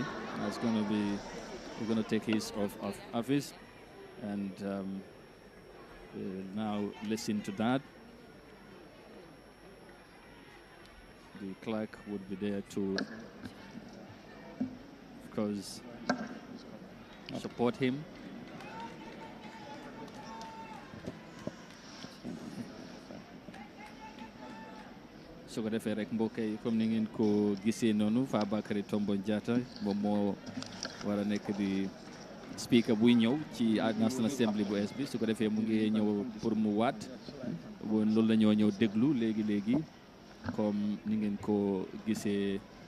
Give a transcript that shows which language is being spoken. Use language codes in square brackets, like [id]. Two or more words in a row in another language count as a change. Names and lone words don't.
[en] It's going to be, we're going to take his oath of office, and we'll now listen to that. The clerk would be there to, of course, support him. [wo] su ko defee rek mbokk yi comme ni ngeen ko gisee noonu Fabakary Tombong Jatta moom moo war a nekk di speaker buy ñëw ci National Assembly bu es bi su ko defee mu ngi ñëw pour mu waat woon loolu la ñoo ñëw déglu léegi comme ni ngeen ko gisee